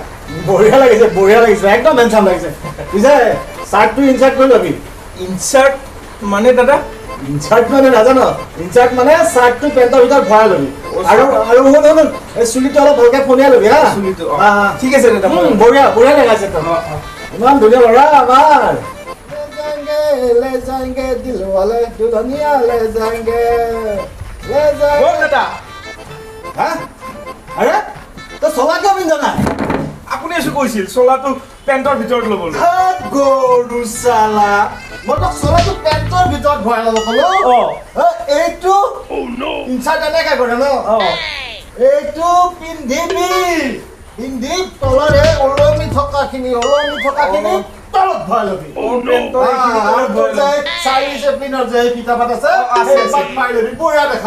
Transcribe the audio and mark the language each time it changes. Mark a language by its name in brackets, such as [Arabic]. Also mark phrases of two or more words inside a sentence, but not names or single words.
[Assamese] বঢ়িয়া লাগিছে একদম হেণ্ডচাম লাগিছে পিছে চাৰ্টটো ইনচাৰ্ট কৰি ল'বি ইনচাৰ্ট মানে দাদা ইনচাৰ্ট মানে নাজানো ইনচাৰ্ট মানে চাৰ্টটো পেণ্টৰ ভিতৰত ভৰাই ল'বি আৰু শুন এই চুলিটো অলপ ভালকৈ ফনিয়াই ল'বি হা চুলিটো ঠিক আছে দাদা বঢ়িয়া দেখাইছে তই ইমান ধুনীয়া ল'ৰা আমাৰ [Hindi] ले जाएंगे दिल वाले दुल्हनिया ले जाएंगे [Assamese] দাদা হা আৰে তই চলা কিয় পিন্ধা নাই আপুনি এসে কৈছিল চলাটো পেণ্টৰ ভিতৰত ল'বলৈ গৰু চালা মই তোক চলাটো পেণ্টৰ ভিতৰত ভৰাই ল'ব ক'লো এইটো ইনচাৰ্ট এনেকৈ কৰে ন এইটো পিন্ধি তলৰে ওলমি থকাখিনি তলত ভৰাই ল'বি চাৰি চেপিনৰ যে কিতাপত আছে মাৰি ল'বি বঢ়িয়া দেখাব